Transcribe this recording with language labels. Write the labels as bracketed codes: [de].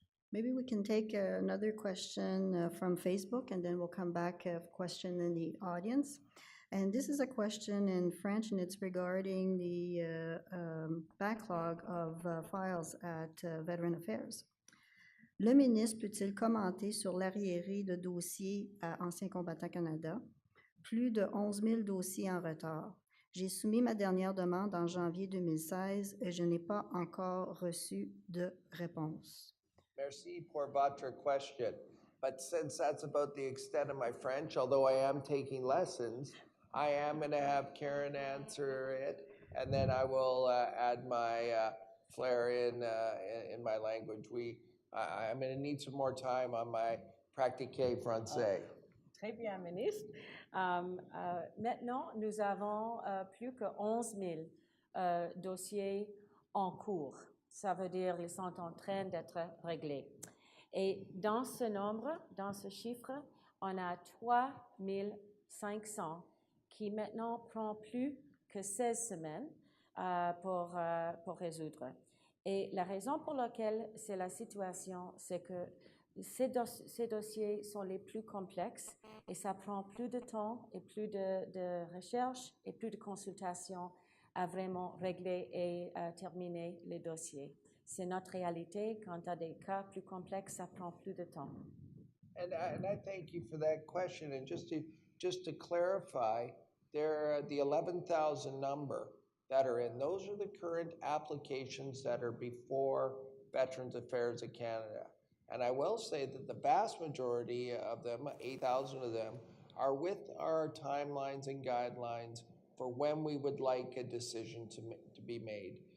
[en] Maybe we can take another question from Facebook, and then we'll come back a question in the audience. And this is a question in French, and it's regarding the backlog of files at Veteran Affairs. [fr] Le ministre peut-il commenter sur l'arriéré de dossiers à Anciens combattants Canada? Plus de 11 000 dossiers en retard. J'ai soumis ma dernière demande en janvier 2016 et je n'ai pas encore reçu de réponse. Merci pour votre question. [en] But since that's about the extent of my French, although I am taking lessons, I am going to have Karen answer it, and then I will add my flair in my language. I'm going to need some more time on my [fr] pratiquer français. Très bien, ministre. Maintenant, nous avons plus que 11 000 dossiers en cours. Ça veut dire qu'ils sont en train d'être réglés. Et dans ce nombre, dans ce chiffre, on a 3 500 qui maintenant prend plus que 16 semaines pour résoudre. Et la raison pour laquelle c'est la situation, c'est que ces dossiers sont les plus complexes et ça prend plus de temps et plus de recherche et plus de consultation à vraiment régler et terminer les dossiers. C'est notre réalité. Quand tu as des cas plus complexes, ça prend plus de temps. [en] And I thank you for that question. And just to clarify, there are the 11,000 number that are in. Those are the current applications that are before Veterans Affairs of Canada. And I will say that the vast majority of them, 8,000 of them, are with our timelines and guidelines for when we would like a decision to be made.